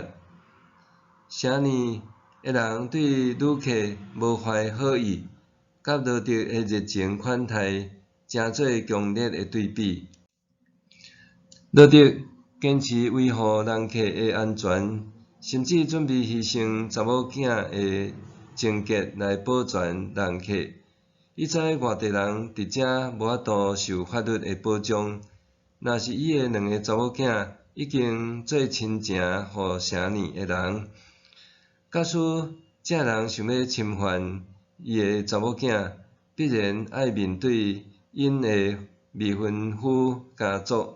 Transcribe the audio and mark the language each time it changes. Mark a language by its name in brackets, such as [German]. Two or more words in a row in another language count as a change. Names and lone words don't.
[Min Nan Chinese] 城里的人对旅客无怀好意，甲罗得的热情款待诚做强烈的对比。罗得坚持维护人客的安全，甚至准备牺牲查某囝的情结来保全人客。伊知外地人伫遮无法度受法律的保障，若是伊的两个查某囝已经做亲情互城里的人，假使这人想要侵犯伊的查某囝，必然爱面对因的未婚夫家族。